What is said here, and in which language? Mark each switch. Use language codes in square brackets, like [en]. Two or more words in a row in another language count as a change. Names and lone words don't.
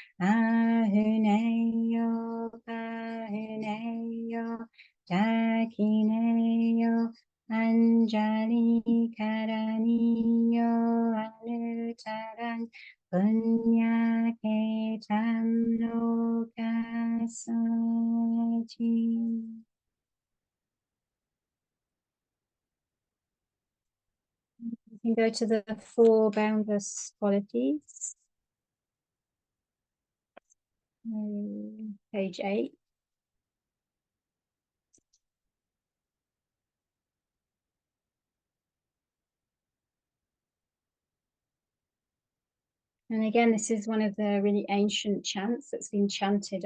[pi] Ahuneyo Pahuneyo Dakineyo Anjali Karaniyo Anutaran Punya Ketam Lokasati. [en] You can go to the 4 boundless qualities. Page 8. And again, this is one of the really ancient chants that's been chanted